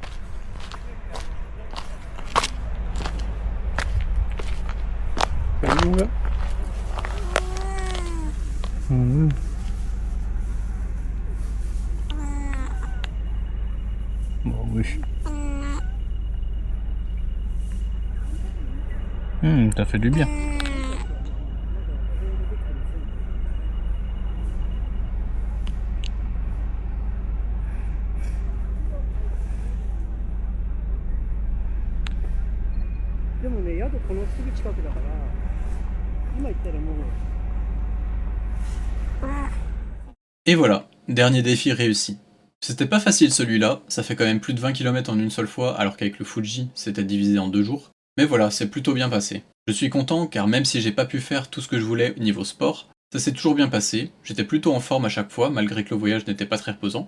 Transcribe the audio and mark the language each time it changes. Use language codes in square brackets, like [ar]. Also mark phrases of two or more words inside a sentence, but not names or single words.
[fr] Salut mon gars. Bon, oui. T'as fait du bien. [ja] でもね、宿このすぐ近くだから、今行ったらもう。 [fr] Et voilà, dernier défi réussi. C'était pas facile celui-là, ça fait quand même plus de 20 km en une seule fois, alors qu'avec le Fuji, c'était divisé en 2 jours. Mais voilà, c'est plutôt bien passé. Je suis content car même si j'ai pas pu faire tout ce que je voulais niveau sport, ça s'est toujours bien passé, j'étais plutôt en forme à chaque fois, malgré que le voyage n'était pas très reposant.